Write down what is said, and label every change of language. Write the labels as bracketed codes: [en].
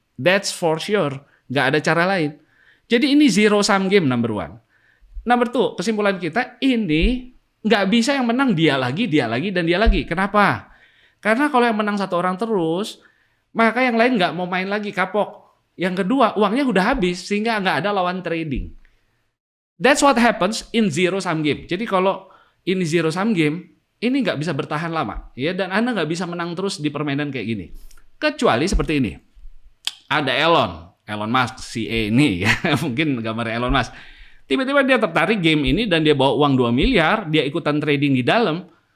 [en] That's for sure. [id] Nggak ada cara lain. Jadi ini [en] zero sum game number 1. Number 2, [id] kesimpulan kita ini nggak bisa yang menang dia lagi, dan dia lagi. Kenapa? Karena kalau yang menang satu orang terus, maka yang lain nggak mau main lagi, kapok. Yang kedua, uangnya udah habis, sehingga nggak ada lawan trading. [en] That's what happens in zero sum game. [id] Jadi kalau ini zero sum game, ini nggak bisa bertahan lama, ya. Dan Anda nggak bisa menang terus di permainan kayak gini. Kecuali seperti ini. Ada Elon Musk, si E ini, ya. Mungkin gambarnya Elon Musk. Tiba-tiba dia tertarik game ini dan dia bawa uang 2 miliar, dia ikutan trading di dalam.